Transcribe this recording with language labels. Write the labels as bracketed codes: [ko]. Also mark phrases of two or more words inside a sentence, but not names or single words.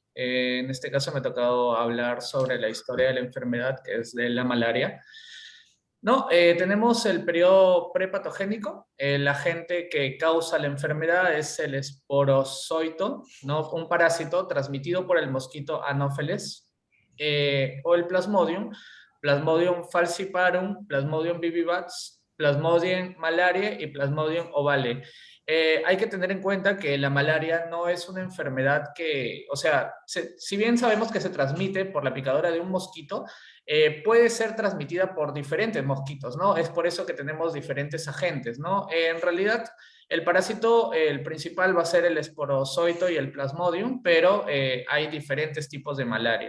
[es] En este caso me ha tocado hablar sobre la historia de la enfermedad, que es de la malaria. No, tenemos el periodo prepatogénico. El agente que causa la enfermedad es el esporozoito, ¿no?, un parásito transmitido por el mosquito Anopheles, o el Plasmodium, Plasmodium falciparum, Plasmodium vivax, Plasmodium malariae y Plasmodium ovale. Hay que tener en cuenta que la malaria no es una enfermedad que, o sea, si bien sabemos que se transmite por la picadura de un mosquito, puede ser transmitida por diferentes mosquitos, ¿no? Es por eso que tenemos diferentes agentes, ¿no? En realidad, el parásito, el principal va a ser el esporozoito y el Plasmodium, pero hay diferentes tipos de malaria.